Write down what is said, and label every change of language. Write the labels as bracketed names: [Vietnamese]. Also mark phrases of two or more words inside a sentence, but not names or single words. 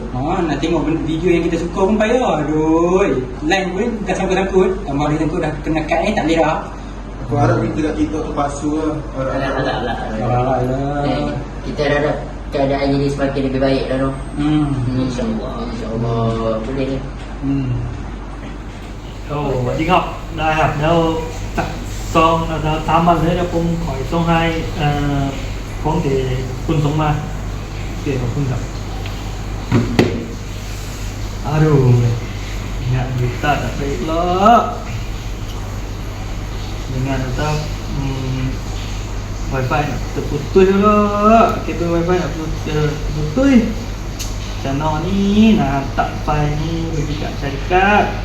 [Malay] Nak tengok video yang kita suka pun payah. Aduh, line pun dah sangkut-sangkut. Tambah dia sangkut dah kena cut tak boleh dah. Aku harap kita kat TikTok tu palsu lah. Alah. Kita harap keadaan jadi semakin lebih baik dah tu. InsyaAllah boleh ni. [Thai] สวัสดีครับได้ครับแล้วตักซองตามมาเลยแล้วผมขอส่งให้ของที่คุณส่งมาโอเคขอบคุณครับ [Malay] aduh ingat kita tak baik lah dengan tetap wifi nak terputus lah kabel wifi nak terputus channel ni nak hantar file ni bagi kat syarikat.